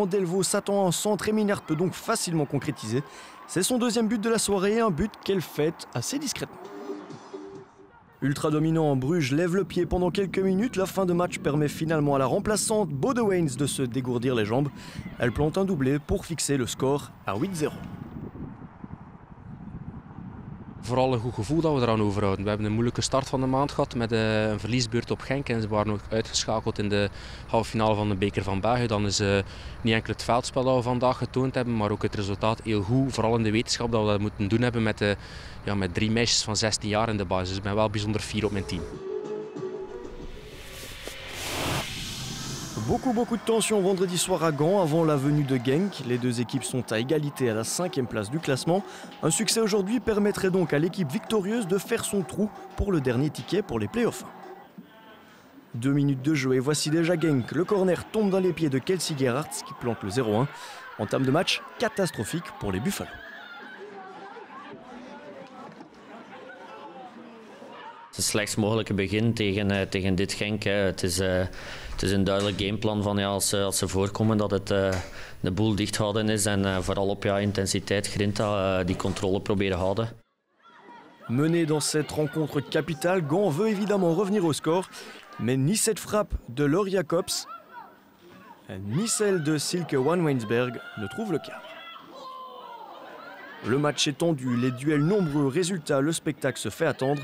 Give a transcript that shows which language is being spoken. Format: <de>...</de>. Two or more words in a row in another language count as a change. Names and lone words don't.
<fr>Delvaux s'attend à un centre et Minart peut donc facilement concrétiser. C'est son deuxième but de la soirée, un but qu'elle fête assez discrètement. Ultra dominant, Bruges lève le pied pendant quelques minutes. La fin de match permet finalement à la remplaçante Bodewijns de se dégourdir les jambes. Elle plante un doublé pour fixer le score à 8-0.</fr> <nl>Vooral een goed gevoel dat we eraan overhouden. We hebben een moeilijke start van de maand gehad met een verliesbeurt op Genk. En ze waren ook uitgeschakeld in de halve finale van de beker van België. Dan is niet enkel het veldspel dat we vandaag getoond hebben, maar ook het resultaat heel goed. Vooral in de wetenschap dat we dat moeten doen hebben met 3 meisjes van 16 jaar in de basis. Dus ik ben wel bijzonder fier op mijn team.</nl> <fr>Beaucoup de tension vendredi soir à Gand avant la venue de Genk. Les deux équipes sont à égalité à la 5e place du classement. Un succès aujourd'hui permettrait donc à l'équipe victorieuse de faire son trou pour le dernier ticket pour les playoffs. 2 minutes de jeu et voici déjà Genk. Le corner tombe dans les pieds de Kelsey Gerhardt qui plante le 0-1. Entame de match catastrophique pour les Buffalo.</fr> <nl>Het slechtst mogelijke begin tegen dit Genk. Het is een duidelijk gameplan van als ze voorkomen dat de boel dicht houden is en vooral op intensiteit, grinta, die controle proberen houden.</nl> <fr>Mené dans cette rencontre capitale, Gand veut évidemment revenir au score, mais ni cette frappe de Laure Jacobs, ni celle de Silke Van-Weinsberg ne trouvent le cadre. Le match est tendu, les duels nombreux, résultat, le spectacle se fait attendre.</fr>